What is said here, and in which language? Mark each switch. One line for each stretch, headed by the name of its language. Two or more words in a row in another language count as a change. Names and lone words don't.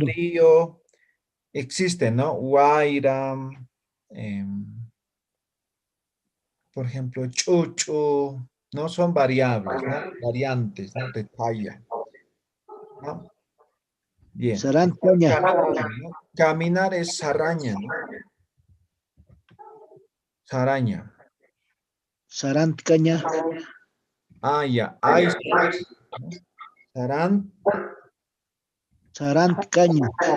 Spanish: frío, existe, ¿no? Guaira, por ejemplo, chuchu, ¿no? Son variables, ¿no? Variantes, ¿no? De talla, ¿no? Bien.
Aymara: Sarancaña.
Spanish: Caminar, ¿no? Caminar es saraña, ¿no? Saraña.
Aymara: Sarancaña.
Spanish: Ah, ya. Ahí está, ¿no?
Aymara: Sarancaña.